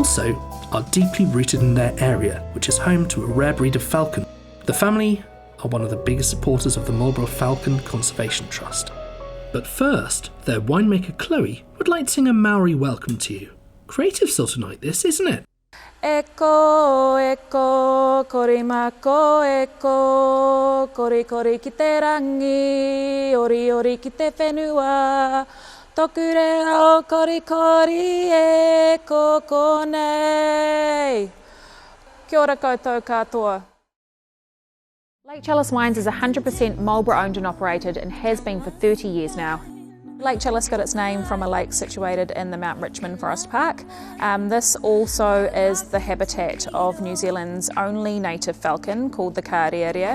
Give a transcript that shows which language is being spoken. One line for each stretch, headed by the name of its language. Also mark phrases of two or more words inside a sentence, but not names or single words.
English: They also are deeply rooted in their area, which is home to a rare breed of falcon. The family are one of the biggest supporters of the Marlborough Falcon Conservation Trust. But first, their winemaker Chloe would like to sing a Maori welcome to you. Creative sort of night this, isn't it?
Māori: Eko, eko, korimako, eko, kori kori ki te rangi, ori ori ki te whenua, toku reo kori kori eko konei. Kia ora koutou katoa.
English: Lake Chalice Wines is 100% Marlborough owned and operated and has been for 30 years now. Lake Chalice got its name from a lake situated in the Mount Richmond Forest Park. This also is the habitat of New Zealand's only native falcon called the kāriaria.